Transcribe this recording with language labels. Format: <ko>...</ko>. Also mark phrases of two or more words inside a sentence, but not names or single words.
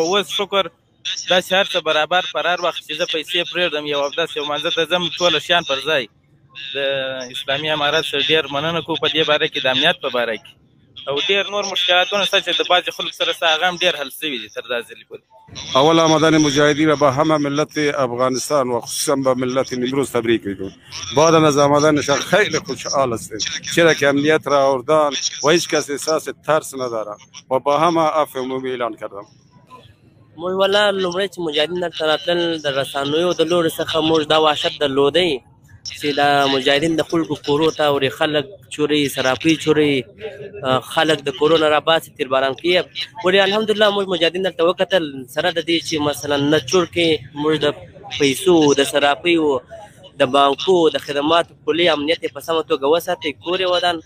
<ps>اوس شکر داسې هر څه برابر پر هر وخت چې زه پیسې پرېږدم یو اودس یو مانځه ته ځم، ټوله شیان پر ځای. د اسلامي امارت سره ډېر مننه کوو په دې باره کې، د امنیت په باره کې، او ډېر نور مشکلاتونه شته چې د بعضې خلکو سره ستا هغه هم ډېر حل شوي دي تر دا ځلې پورې.</ps> <fa>اول آمدن مجاهدین به همه ملت افغانستان و خصوصا به ملت نیمروز تبریک میگم. بعد از آمدنشان خیلی خوشحال هستیم، چرا که امنیت را آوردن و هیچ کس احساس ترس نداره و با همه عفو عمومی اعلان کردم.</fa> <ps>موږ ولا لومړی چې مجاهدین دلته راتلل، د رسنیو د لوري څخه موږ دا وحشت درلودی چې د مجاهدین د خلکو کورو ته ورې خلک چوري، صرافۍ چوري، خلک د کورونه راباسي، تیرباران کوي. ولې الحمدلله موږ مجاهدین دلته وکتل، سره د دې چې مثلا نه چور کې موږ د پیسو، د صرافیو، د بانکو، د خدماتو کلي امنیت یې په سمه توګه وساتئ، کور یې ودان.</ps>